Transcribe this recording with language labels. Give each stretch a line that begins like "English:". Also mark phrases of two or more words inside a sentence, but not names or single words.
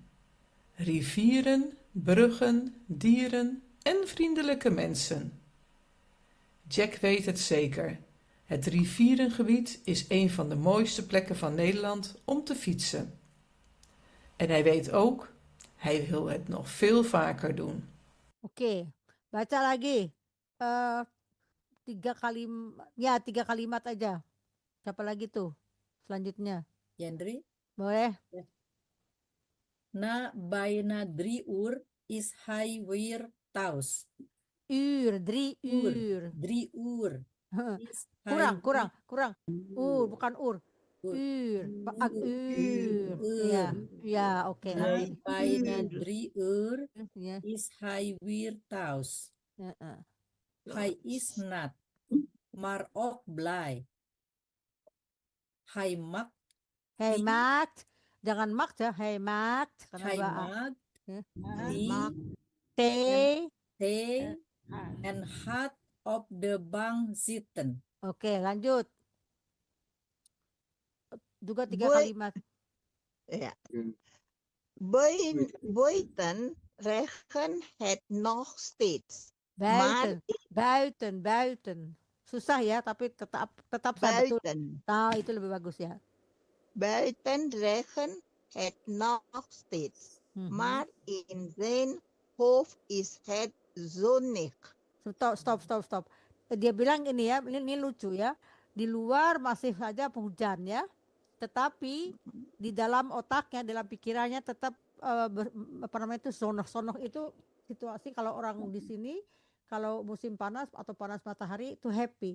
Dutch: Rivieren, bruggen, dieren en vriendelijke mensen. Jack weet het zeker. Het rivierengebied is een van de mooiste plekken van Nederland om te fietsen. En hij weet ook, hij wil het nog veel vaker doen.
Indonesian: Oke, baca lagi. 3 kalimat aja. Siapa lagi tuh? Selanjutnya. Yandri, Boleh?
Dutch: na bijna 3 uur is hij weer thuis. 3 uur. 3 uur. Is
Indonesian: Kurang,
Dutch: hij
Indonesian: kurang. Bukan uur. Uur. Ya, oke.
Dutch: na bijna 3 uur
Indonesian: Ya.
Dutch: is hij weer thuis. Hij is nat, maar ook blij. Hij maakt Hij maakt, jangan maakt ya, hij maakt. Hij maakt thee. thee en gaat op de bank zitten.
Indonesian: Oke, lanjut. Juga 3 Boy. kalimat.
Dutch: Ja. Buiten regent het nog steeds. Buiten.
Indonesian: Susah ya, tapi tetap saya betul.
Dutch: Buiten.
Indonesian: Nah, itu lebih bagus ya.
Dutch: Buiten regent het nog steeds. Maar in zijn hoofd is het zonnig. Stop.
Indonesian: Dia bilang ini ya, ini lucu ya. Di luar masih saja hujan ya. Tetapi di dalam otaknya, dalam pikirannya tetap sonoh itu situasi kalau orang di sini kalau musim panas atau panas matahari itu happy.